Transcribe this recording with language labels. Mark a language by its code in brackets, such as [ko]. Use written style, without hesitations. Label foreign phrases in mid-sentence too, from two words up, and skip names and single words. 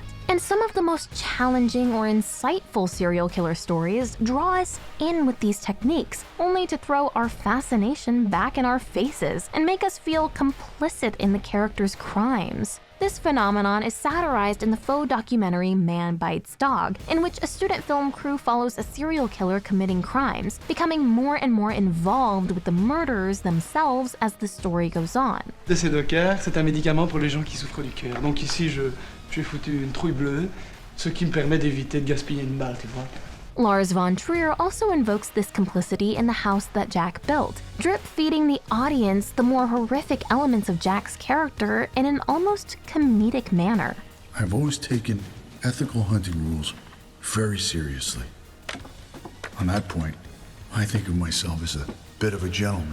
[en] And some of the most challenging or insightful serial killer stories draw us in with these techniques, only to throw our fascination back in our faces and make us feel complicit in the character's crimes. This phenomenon is satirized in the faux documentary Man Bites Dog, in which a student film crew follows a serial killer committing crimes, becoming more and more involved with the murderers themselves as the story goes on. [fr] C'est Docker, c'est un médicament pour les gens qui souffrent du cœur. Donc ici, j'ai foutu une trouille bleue, ce qui me permet d'éviter de gaspiller une balle, tu vois. [en] Lars von Trier also invokes this complicity in The House That Jack Built, drip-feeding the audience the more horrific elements of Jack's character in an almost comedic manner. I've always taken ethical hunting rules very seriously. On that point, I think of myself as a bit of a gentleman.